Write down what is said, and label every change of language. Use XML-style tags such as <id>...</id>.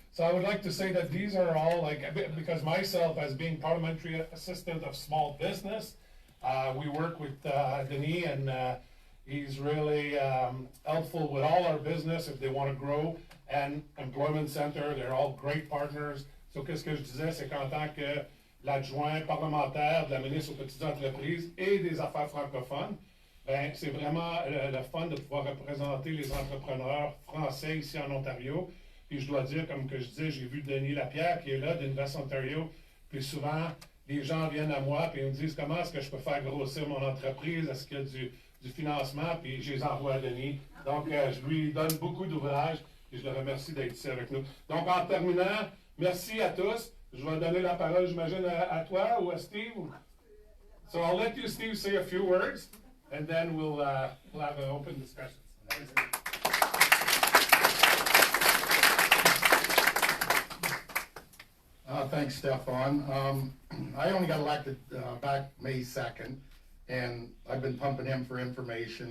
<en>So I would like to say that these are all, because myself as being parliamentary assistant of small business, we work with Denis and he's really helpful with all our business if they want to grow. And Employment Center, they're all great partners.</en> <fr>So qu'est-ce que je disais, c'est qu'en tant que l'adjoint parlementaire de la ministre aux petites entreprises et des affaires francophones, ben, c'est vraiment le fun de pouvoir représenter les entrepreneurs français ici en Ontario. Puis je dois dire, comme que je disais, j'ai vu Denis Lapierre qui est là d'Invest Ontario. Puis souvent, les gens viennent à moi et me disent comment est-ce que je peux faire grossir mon entreprise, est-ce qu'il y a du financement, puis je les envoie à Denis. Donc, je lui donne beaucoup d'ouvrages et je le remercie d'être ici avec nous. Donc, en terminant, merci à tous. Je vais donner la parole, j'imagine, à toi ou à Steve.</fr> <en>So I'll let you, Steve, say a few words, and then we'll have an open discussion. Thanks, Stefan. I only got elected back May 2nd, and I've been pumping him for information.</en>